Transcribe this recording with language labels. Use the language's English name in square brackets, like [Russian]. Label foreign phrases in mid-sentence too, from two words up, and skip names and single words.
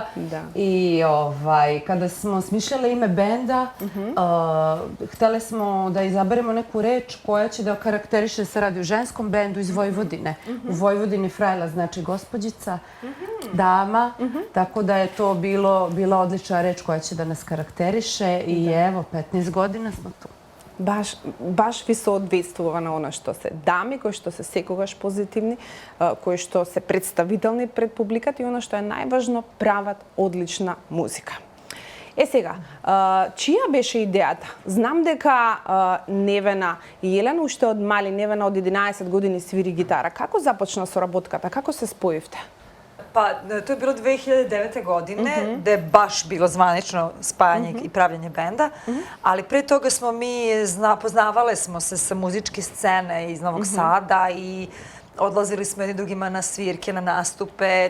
[Serbian] I kada smo smišljali ime benda, hteli smo da izaberemo neku reč koja će da karakteriše se radi o ženskom bendu iz Vojvodine. U Vojvodini Frajla znači gospođica, dama, tako da je to bila odlična reč koja će da nas karakteriše i evo, 15 godina smo tu. [Macedonian] Баш ви соодветствува на она што се дами, кои што се секогаш позитивни, кои што се представителни пред публиката и она што е најважно, прават одлична музика. Сега, чија беше идејата? Знам дека Невена и Јелена уште од мали, Невена од 11 години свири гитара. Како започна соработката? Како се споивте? [Serbian] Pa, to je bilo 2009. godine, gde je baš bilo zvanično spajanje i pravljanje benda, ali pre toga smo mi, poznavale smo se sa muzičke scene iz Novog Sada i odlazili smo jedni drugima na svirke, na nastupe.